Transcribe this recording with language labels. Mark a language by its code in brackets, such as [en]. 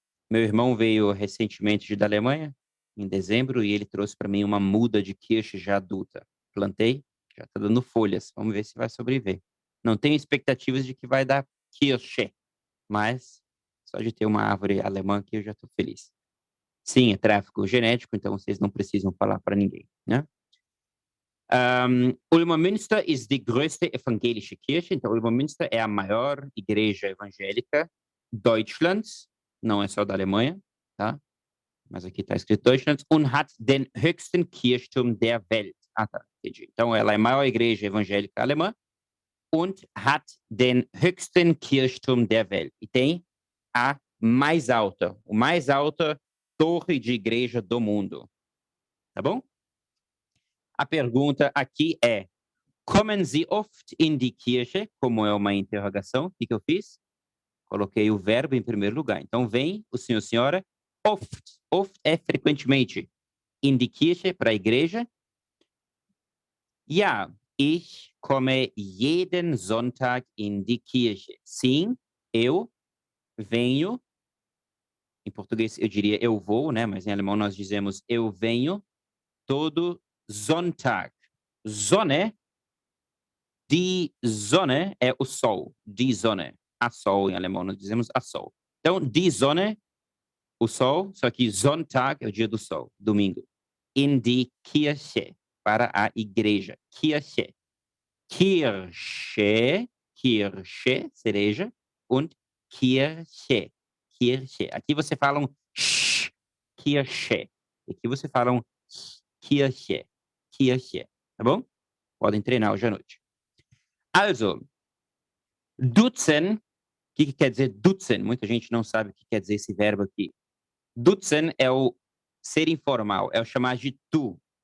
[pt] Meu irmão veio recentemente da Alemanha, em dezembro, e ele trouxe para mim uma muda de Kirche já adulta. Plantei, já está dando folhas. Vamos ver se vai sobreviver. Não tenho expectativas de que vai dar Kirche, mas só de ter uma árvore alemã aqui eu já estou feliz. Sim, é tráfico genético, então vocês não precisam falar para ninguém, né? [de] Ulmer Münster ist die größte evangelische Kirche. [pt] Então, Ulmer Münster é a maior igreja evangélica Deutschlands, não é só da Alemanha, tá? Mas aqui está escrito [de] Deutschlands, und hat den höchsten Kirchturm der Welt. [pt] Ah, tá, entendi. Então, ela é a maior igreja evangélica alemã [de] und hat den höchsten Kirchturm der Welt. [pt] E tem a mais alta torre de igreja do mundo. Tá bom? A pergunta aqui é: [de] kommen Sie oft in die Kirche? [pt] Como é uma interrogação, o que eu fiz? Coloquei o verbo em primeiro lugar. Então, vem o senhor, senhora, oft. Oft é frequentemente. [de] In die Kirche, [pt] para a igreja. [de] Ja, ich komme jeden Sonntag in die Kirche. [pt] Sim, eu venho. Em português eu diria eu vou, né? Mas em alemão nós dizemos eu venho todo Sonntag. Sonne Die Sonne é o sol. Die Sonne. A sol em alemão, nós dizemos a sol. Então, die Sonne, o sol, só que Sonntag é o dia do sol, domingo. [de] In die Kirche, [pt] para a igreja. [de] Kirche. Kirche, Kirche, cereja, und Kirche. Kirche. [pt] Aqui você fala um sh, Kirche. Aqui você fala um Kirche. Kirche. Tá bom? Podem treinar hoje à noite. Also, duzen, o que quer dizer duzen? Muita gente não sabe o que quer dizer esse verbo aqui. Duzen é o ser informal, é o chamar de tu.